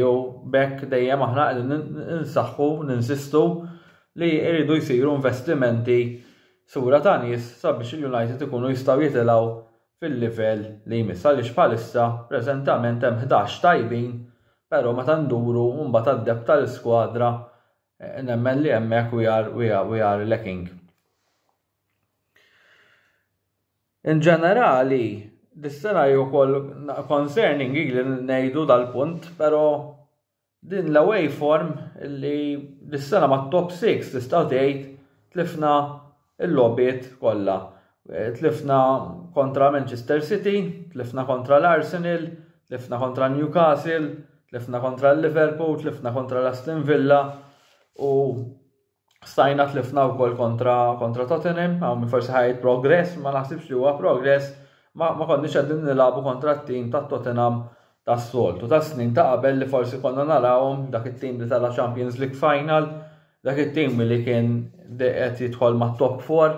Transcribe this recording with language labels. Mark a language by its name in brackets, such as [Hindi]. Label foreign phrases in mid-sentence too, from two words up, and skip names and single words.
[Maltese] U bekk dejjem aħna qegħdin ninsistu li jridu jsiru investimenti sura ta' nies sabiex il-United ikunu jistgħu jitilgħu fil-livell li jmiss għaliex bħalissa preżentament hemm 11 tajbin, però meta nduru mbagħad għad-deb tal-iskwadra nemmen li hemmhekk [English] we are lacking. [Maltese] In ġenerali, dis-sena wkoll concerning li ngħidu dal-punt, però din l- [English] away form [Maltese] li dis-sena mat-top 6 tistgħu tgħid tlifna l-logħbiet kollha. Tlifna kontra Manchester City, tlifna kontra l-Arsenal, tlifna kontra Newcastle, tlifna kontra l-Liverpool, tlifna kontra l-Aston Villa u stajna tlifna wkoll kontra Tottenham, għaw forsi ħajt progress, ma naħsibx li huwa progress, ma konniex qegħdin nilagħbu kontra t-tim ta' Tottenham tas-soltu, ta' snin ta' qabel li forsi konna narawhom dak it-tim li tala Champions League Final, dak it-tim li kien qed jidħol mat-top 4.